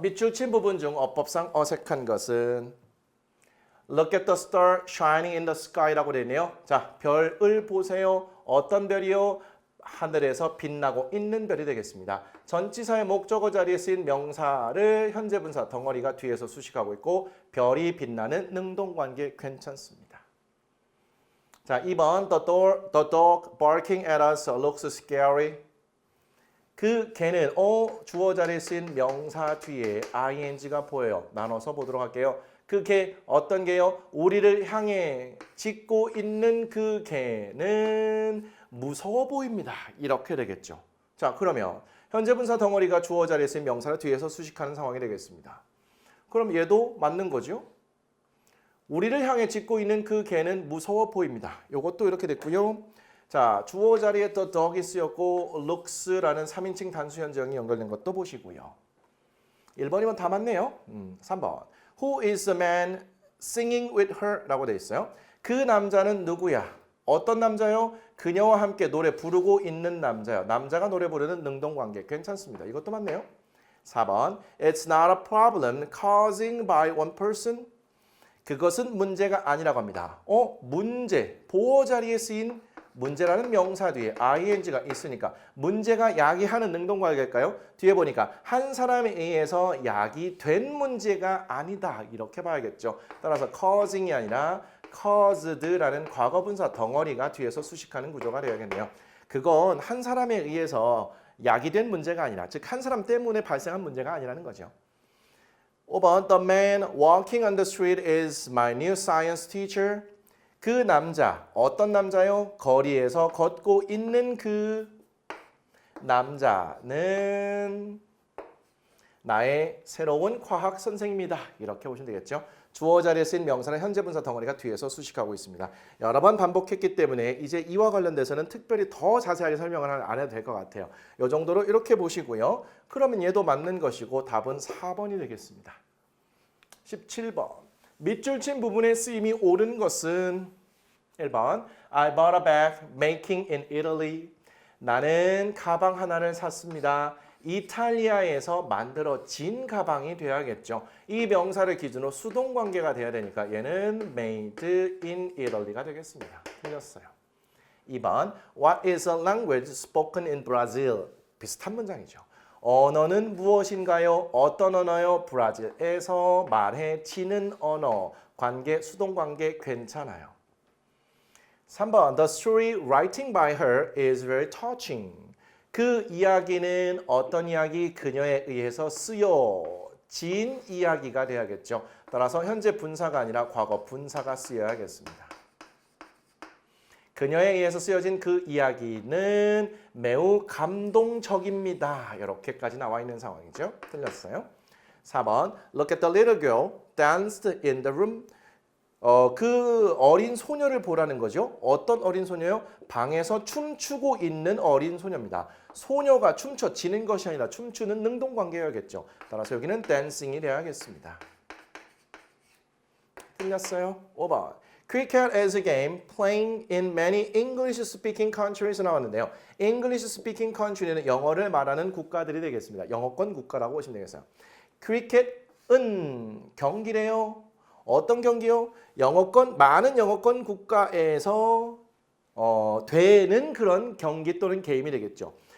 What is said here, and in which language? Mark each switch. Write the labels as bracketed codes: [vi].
[ko] 밑줄 친 부분 중 어법상 어색한 것은 [en] Look at the star shining in the sky [ko] 라고 되네요. 자, 별을 보세요. 어떤 별이요? 하늘에서 빛나고 있는 별이 되겠습니다. 전치사의 목적어 자리에 쓰인 명사를 현재 분사 덩어리가 뒤에서 수식하고 있고 별이 빛나는 능동관계 괜찮습니다. [en] 자, 2번 The dog barking at us looks scary. [ko] 그 개는 주어 자리에 쓰인 명사 뒤에 ing가 보여요. 나눠서 보도록 할게요. 그 개 어떤 개요? 우리를 향해 짖고 있는 그 개는 무서워 보입니다. 이렇게 되겠죠. 자, 그러면 현재 분사 덩어리가 주어 자리에 쓰인 명사를 뒤에서 수식하는 상황이 되겠습니다. 그럼 얘도 맞는 거죠? 우리를 향해 짖고 있는 그 개는 무서워 보입니다. 이것도 이렇게 됐고요. 자, 주어 자리에 the dog이 쓰였고 looks라는 3인칭 단수 현정이 연결된 것도 보시고요. 1번이면 다 맞네요. 3번. [en] Who is the man singing with her? [ko] 라고 돼 있어요. 그 남자는 누구야? 어떤 남자요? 그녀와 함께 노래 부르고 있는 남자요. 남자가 노래 부르는 능동관계 괜찮습니다. 이것도 맞네요. 4번. [en] It's not a problem causing by one person. [ko] 그것은 문제가 아니라고 합니다. 문제. 보어 자리에 쓰인 문제라는 명사 뒤에 ing가 있으니까 문제가 야기하는 능동관계일까요? 뒤에 보니까 한 사람에 의해서 야기된 문제가 아니다. 이렇게 봐야겠죠. 따라서 causing이 아니라 caused라는 과거분사 덩어리가 뒤에서 수식하는 구조가 되어야겠네요. 그건 한 사람에 의해서 야기된 문제가 아니라 즉 한 사람 때문에 발생한 문제가 아니라는 거죠. [en] 5번 The man walking on the street is my new science teacher. [ko] 그 남자, 어떤 남자요? 거리에서 걷고 있는 그 남자는 나의 새로운 과학 선생입니다. 이렇게 보시면 되겠죠. 주어 자리에 쓰인 명사는 현재 분사 덩어리가 뒤에서 수식하고 있습니다. 여러 번 반복했기 때문에 이제 이와 관련돼서는 특별히 더 자세하게 설명을 안 해도 될 것 같아요. 이 정도로 이렇게 보시고요. 그러면 얘도 맞는 것이고 답은 4번이 되겠습니다. 17번. 밑줄 친 부분의 쓰임이 옳은 것은 1번 [en] I bought a bag making in Italy. [ko] 나는 가방 하나를 샀습니다. 이탈리아에서 만들어진 가방이 되어야겠죠. 이 명사를 기준으로 수동관계가 돼야 되니까 얘는 [en] made in Italy [ko] 가 되겠습니다. 틀렸어요. [en] 2번 What is a language spoken in Brazil? [ko] 비슷한 문장이죠. 언어는 무엇인가요? 어떤 언어요? 브라질에서 말해지는 언어. 관계, 수동관계 괜찮아요. [en] 3번 The story writing by her is very touching. [ko] 그 이야기는 어떤 이야기? 그녀에 의해서 쓰여진 이야기가 돼야겠죠. 따라서 현재 분사가 아니라 과거 분사가 쓰여야겠습니다. 그녀에 의해서 쓰여진 그 이야기는 매우 감동적입니다. 이렇게까지 나와 있는 상황이죠. 틀렸어요. [en] 4번 Look at the little girl danced in the room. [ko] 그 어린 소녀를 보라는 거죠. 어떤 어린 소녀요? 방에서 춤추고 있는 어린 소녀입니다. 소녀가 춤춰지는 것이 아니라 춤추는 능동관계여야겠죠. 따라서 여기는 dancing이 되어야겠습니다. 틀렸어요. [en] 5번 Cricket is a game playing in many English-speaking countries [ko] 나왔는데요. English-speaking country는 영어를 말하는 국가들이 되겠습니다. 영어권 국가라고 보시면 되겠어요. Cricket은 경기래요. 어떤 경기요? 많은 영어권 국가에서 되는 그런 경기 또는 게임이 되겠죠.